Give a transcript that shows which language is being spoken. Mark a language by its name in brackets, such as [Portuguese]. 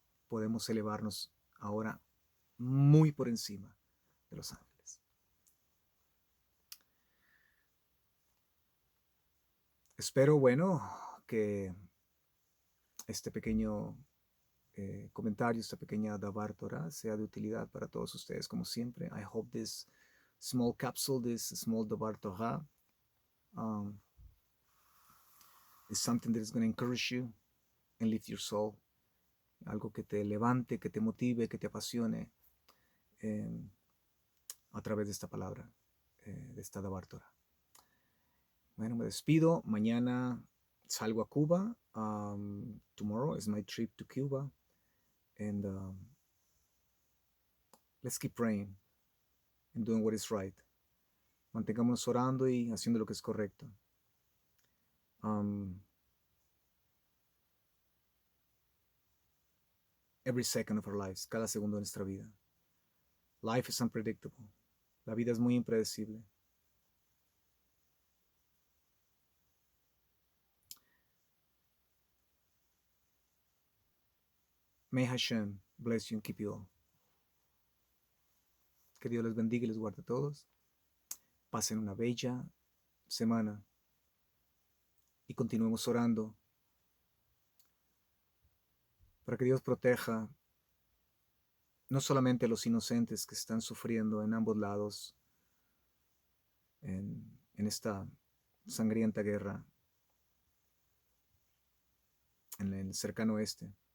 [Spanish] Podemos elevarnos ahora muy por encima de los ángeles. Espero, bueno, que este pequeño comentario, esta pequeña Davar Torah sea de utilidad para todos ustedes, como siempre. [English] I hope this small capsule, this small Davar Torah, is something that is going to encourage you and lift your soul. [Spanish] Algo que te levante, que te motive, que te apasione a través de esta palabra, de esta Davar Torah. Bueno, me despido. Mañana salgo a Cuba. [English] Tomorrow is my trip to Cuba. And let's keep praying and doing what is right. [Spanish] Mantengámonos orando y haciendo lo que es correcto. [English] Every second of our lives, [Spanish] cada segundo de nuestra vida. [English] Life is unpredictable. [Spanish] La vida es muy impredecible. [English] May Hashem bless you and keep you all. [Spanish] Que Dios les bendiga y les guarde a todos. Pasen una bella semana y continuemos orando para que Dios proteja no solamente a los inocentes que están sufriendo en ambos lados en esta sangrienta guerra en el cercano oeste